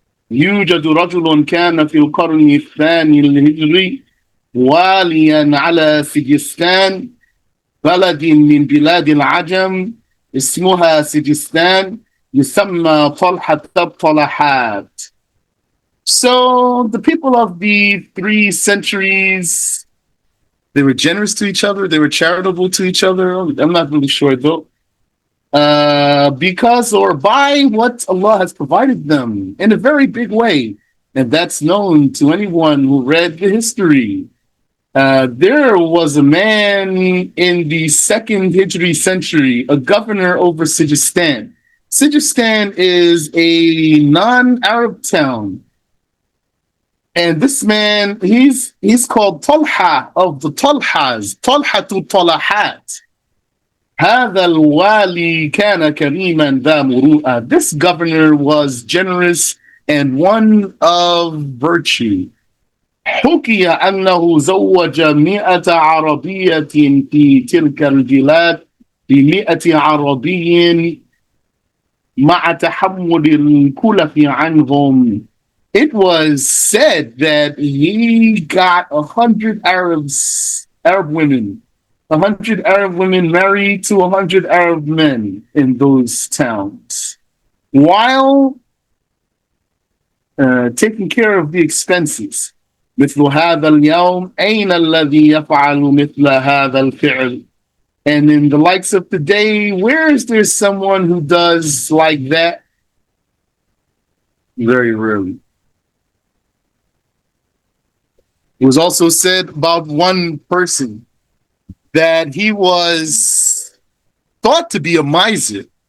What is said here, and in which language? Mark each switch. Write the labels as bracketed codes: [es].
[ar] يوجد رجل كان في القرن الثاني الهجري واليا على سجستان، بلد من بلاد العجم اسمها سجستان، يسمى طلحة الطلحات. [en] So the people of the 3 centuries, they were generous to each other, they were charitable to each other. I'm not really sure though. Because or by what Allah has provided them in a very big way. And that's known to anyone who read the history. There was a man in the 2nd Hijri century, a governor over Sijistan. Sijistan is a non-Arab town. And this man, he's called Talha of the Talhas, Talhatul Talahat. [ar] هذا الوالي كان كريما ذا مروءة. [en] This governor was generous and one of virtue. [ar] حكي أنه زوج 100 عربية في تلك البلاد ب100 عربي مع تحمل الكلف عنهم. [en] It was said that he got 100 Arab women. 100 Arab women married to 100 Arab men in those towns, while taking care of the expenses. [ar] مثل هذا اليوم أين الذي يفعل مثل هذا الفعل? [en] And in the likes of today, where is there someone who does like that? Very rarely. It was also said about one person that he was thought to be a miser.